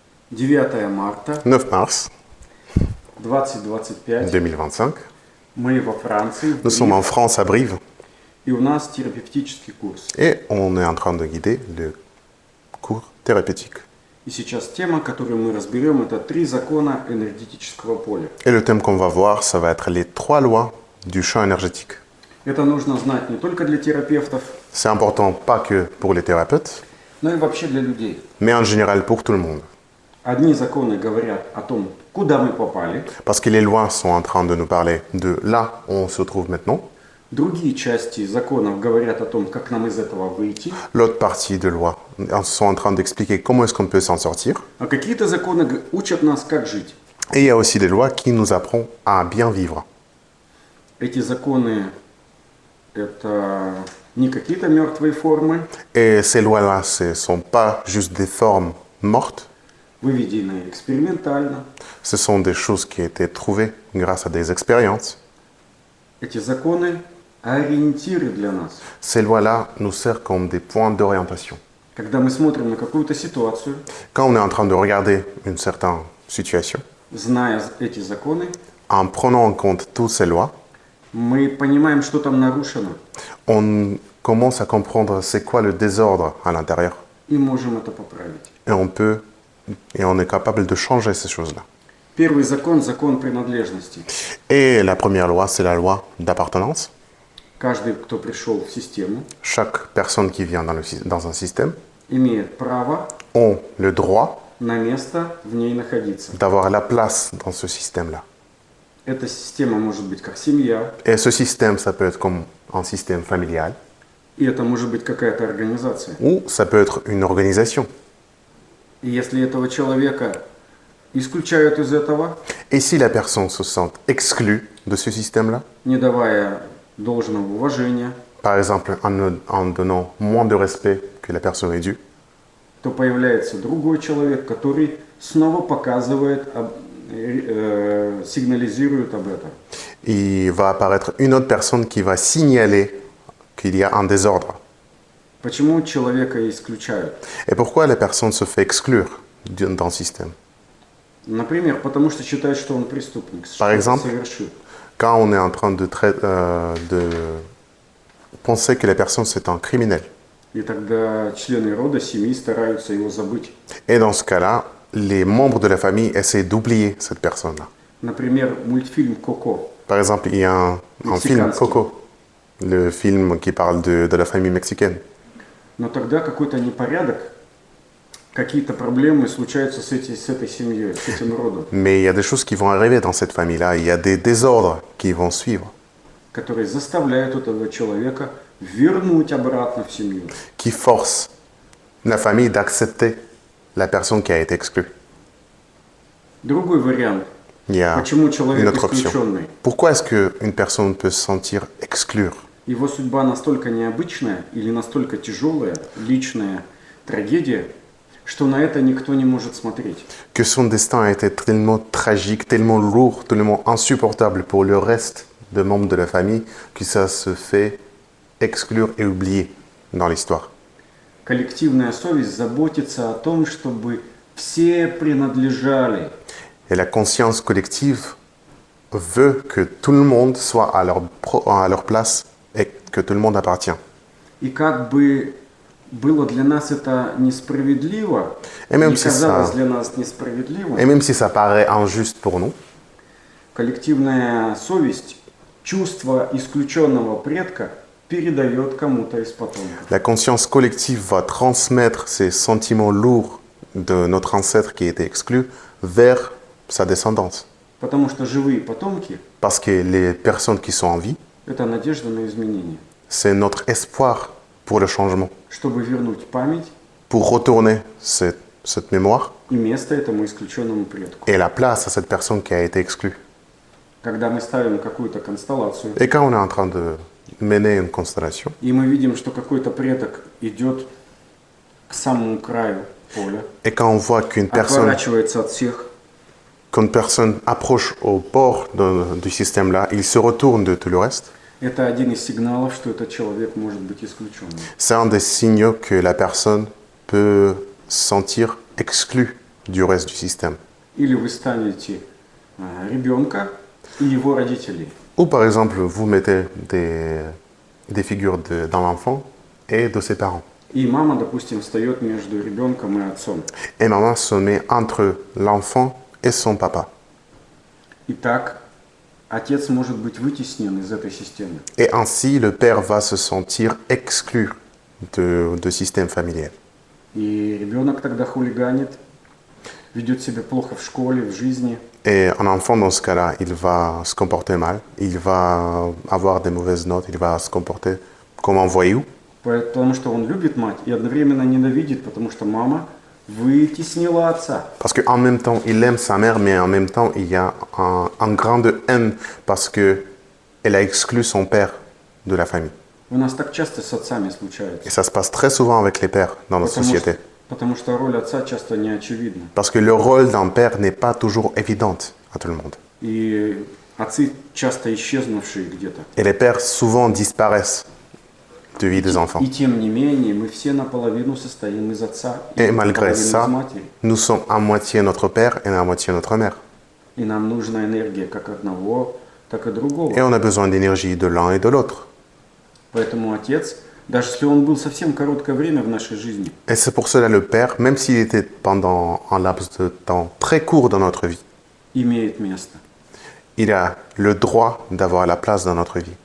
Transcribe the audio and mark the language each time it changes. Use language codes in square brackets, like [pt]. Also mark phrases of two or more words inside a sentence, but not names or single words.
[ru] 9 марта [fr] 9 mars [ru] 2025. [fr] 2025. [ru] Мы во Франции, в [fr] Nous sommes en [ru] Brive, [fr] France à Brive [ru] и у нас терапевтический курс. [fr] et on est en train de guider le cours thérapeutique. [ru] И сейчас тема, которую мы разберем, это 3 закона энергетического поля. [fr] Et le thème qu'on va voir, ça va être les 3 lois du champ énergétique. [ru] Это нужно знать не только для терапевтов, [fr] C'est important pas que pour les thérapeutes, [ru] но и вообще для людей. [fr] mais en général pour tout le monde. [ru] Одни законы говорят о том, куда мы попали, [fr] Parce que les lois sont en train de nous parler de là où on se trouve maintenant. [ru] другие части законов говорят о том, как нам из этого выйти, [fr] L'autre partie de loi sont en train d'expliquer comment est-ce qu'on peut s'en sortir. [ru] а какие-то законы учат нас, как жить. [fr] Et il y a aussi des lois qui nous apprennent à bien vivre. [ru] Эти законы – это не какие-то мертвые формы, [fr] Et ces lois-là, ce ne sont pas juste des formes mortes, [ru] выведенные экспериментально. [fr] ce sont des choses qui ont été trouvées grâce à des expériences. [ru] Эти законы – ориентиры для нас. [fr] Ces lois-là nous servent comme des points d'orientation. [ru] Когда мы смотрим на какую-то ситуацию, [fr] Quand on est en train de regarder une certaine situation, [ru] зная эти законы, [fr] en prenant en compte toutes ces lois, [ru] мы понимаем, что там нарушено, [fr] on commence à comprendre c'est quoi le désordre à l'intérieur. [ru] и можем это поправить. [fr] Et on est capable de changer ces choses-là. [ru] Первый закон – закон принадлежности. [fr] Et la première loi, c'est la loi d'appartenance. [ru] Каждый, кто пришел в систему, [fr] Chaque personne qui vient dans un système [ru] имеет право [fr] a le droit [ru] на место в ней находиться. [fr] d'avoir la place dans ce système-là. [ru] Эта система может быть как семья, [fr] Et ce système, ça peut être comme un système familial [ru] и это может быть какая-то организация. [fr] ou ça peut être une organisation. [ru] И если этого человека исключают из этого, [fr] Et si la personne se sent exclue de ce système-là, [ru] не давая должного уважения, [fr] par exemple en donnant moins de respect que la personne est due, [ru] то появляется другой человек, который снова показывает, сигнализирует об этом. [fr] il va apparaître une autre personne qui va signaler qu'il y a un désordre. [ru] Почему человека исключают? [fr] Et pourquoi la personne se fait exclure d'un système? [ru] Например, потому что считают, что он преступник, что-то [fr] exemple, [ru] совершил. [fr] Quand on est en train de penser que la personne c'est un criminel. [ru] И тогда члены рода, семьи стараются его забыть. [fr] Et dans ce cas-là, les membres de la famille essaient d'oublier cette personne-là. [ru] Например, мультфильм «Коко». [fr] Par exemple, il y a un film Coco, le film qui parle de la famille mexicaine. [ru] Но тогда какой-то непорядок, какие-то проблемы случаются с этой семьей, с этим родом, [fr] Mais il y a des choses qui vont arriver dans cette famille-là, il y a des désordres qui vont suivre, [ru] которые заставляют этого человека вернуть обратно в семью. [fr] qui forcent la famille d'accepter la personne qui a été exclue. [ru] Другой вариант. [fr] Il y a [ru] Почему [fr] une [ru] человек [fr] autre option. [ru] исключенный? [fr] Pourquoi est-ce qu'une personne peut se sentir exclure? [ru] Его судьба настолько необычная или настолько тяжелая, личная трагедия, что на это никто не может смотреть. [fr] Que son destin a été tellement tragique, tellement lourd, tellement insupportable pour le reste des membres de la famille que ça se fait exclure et oublier dans l'histoire. [ru] Коллективная совесть заботится о том, чтобы все принадлежали. [fr] Et la conscience collective veut que tout le monde soit à leur place et que tout le monde appartient. [ru] И как бы было для нас это несправедливо, [fr] Et même [ru] не [fr] si [ru] казалось [fr] ça- [ru] для нас несправедливым, [fr] Et même si ça paraît injuste pour nous, [ru] коллективная совесть, чувство исключенного предка передает кому-то из потомков. [fr] la conscience collective va transmettre ces sentiments lourds de notre ancêtre qui était exclu vers sa descendance. [ru] Потому что живые потомки [fr] Parce que les personnes qui sont en vie, – [ru] это надежда на изменение. [fr] c'est notre espoir pour le changement, [ru] Чтобы вернуть память [fr] pour retourner cette mémoire [ru] и место этому исключенному предку. [fr] et la place à cette personne qui a été exclue. [ru] Когда мы ставим какую-то констеллацию, [fr] Et quand on est en train de mener une constellation, [ru] и мы видим, что какой-то предок идет к самому краю поля, [fr] et quand on voit qu'une personne [ru] отворачивается от всех, [fr] approche au port du système-là, il se retourne de tout le reste, [ru] это один из сигналов, что этот человек может быть исключенным. [fr] c'est un des signaux que la personne peut se sentir exclue du reste du système. [ru] Или вы станете ребенка и его родителей. [fr] Ou par exemple, vous mettez des figures dans l'enfant et de ses parents. [ru] И мама, допустим, встает между ребенком и отцом. [fr] Et maman se met entre l'enfant et son papa. [ru] И так отец может быть вытеснен из этой системы. [fr] Et ainsi, le père va se sentir exclu de système familial. [ru] И ребенок тогда хулиганит, ведет себя плохо в школе, в жизни. [fr] Et un enfant, dans ce cas-là, il va se comporter mal, il va avoir des mauvaises notes, il va se comporter comme un voyou. [ru] Потому что он любит мать и одновременно ненавидит, потому что мама вытеснила отца. [fr] Parce qu'en même temps, il aime sa mère, mais en même temps, il y a un grand de haine parce qu'elle a exclu son père de la famille. [ru] У нас так часто с отцами случается. [fr] Et ça se passe très souvent avec les pères dans notre société. [ru] Потому что роль отца часто не очевидна. [fr] Parce que le rôle d'un père n'est pas toujours évidente à tout le monde. [ru] И отцы часто исчезнувшие где-то. [fr] Et les pères souvent disparaissent de vie des enfants. [ru] И тем не менее, мы все наполовину состоим из отца и [fr] Et malgré [ru] наполовину из [fr] ça, [ru] матери. [fr] nous sommes à moitié notre père et à moitié notre mère. [ru] И нам нужна энергия как одного, так и другого. [fr] Et on a besoin d'énergie de l'un et de l'autre. [ru] Поэтому отец, даже если он был совсем короткое время в нашей жизни, [fr] Et c'est pour cela le père, même s'il était pendant un laps de temps très court dans notre vie, [ru] имеет место. [fr] il a le droit d'avoir la place dans notre vie.